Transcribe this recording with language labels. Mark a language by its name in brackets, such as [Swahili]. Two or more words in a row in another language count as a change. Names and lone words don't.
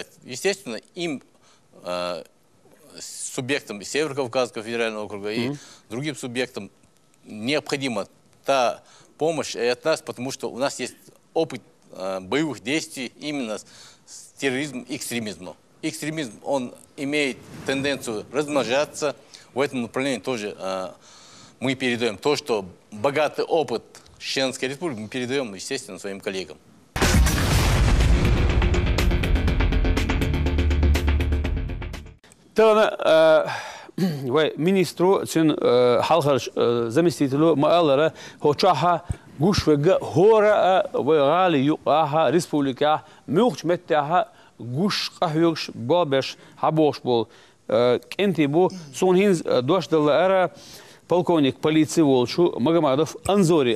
[Russian] Естественно, им, субъектам Северо-Кавказского федерального округа и другим субъектам необходима та помощь и от нас, потому что у нас есть опыт боевых действий именно с терроризмом и экстремизмом. Экстремизм, он имеет тенденцию размножаться. В этом направлении тоже мы передаем то, что богатый опыт Чеченской Республики, мы передаем, естественно, своим коллегам. [Chechen] Министру халхарш заместителю маалара хочаха гушвега хора вегали юаха республика мухчметтаха гуш қахюш бабеш хабош бол кенти бу сонхинз дошталара [Russian] полковник полиции [Chechen] Волчу Магомадов Анзори.